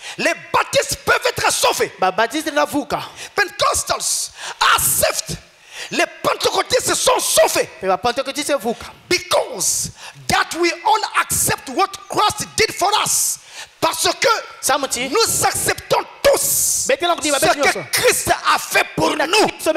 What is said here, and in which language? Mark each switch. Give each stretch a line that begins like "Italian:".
French: Les baptistes peuvent être sauvés.
English: Pentecostals are saved.
French: Les pentecôtistes sont sauvés.
English: Because that we all accept what Christ did for us.
French: Parce que nous acceptons tous ce que Christ a fait pour nous.